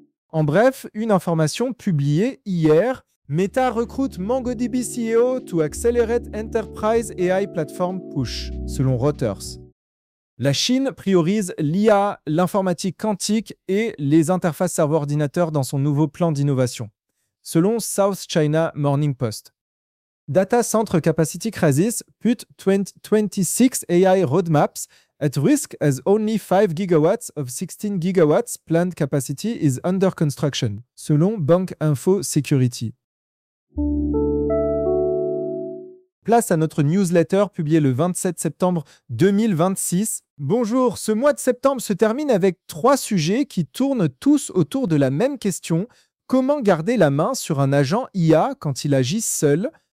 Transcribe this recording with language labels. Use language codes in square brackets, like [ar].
[fr] En bref, une information publiée hier. Meta recrute MongoDB [en] CEO to accelerate enterprise AI platform push, [fr] selon Reuters. La Chine priorise l'IA, l'informatique quantique et les interfaces serveur-ordinateur dans son nouveau plan d'innovation, selon South China Morning Post. [en] Data Center Capacity Crisis put 2026 AI roadmaps at risk as only 5 gigawatts of 16 gigawatts planned capacity is under construction, [fr] selon Bank Info Security. Place à notre newsletter publiée le 27 septembre 2026. Bonjour, ce mois de septembre se termine avec trois sujets qui tournent tous autour de la même question. Comment garder la main sur un agent IA quand il agit seul ?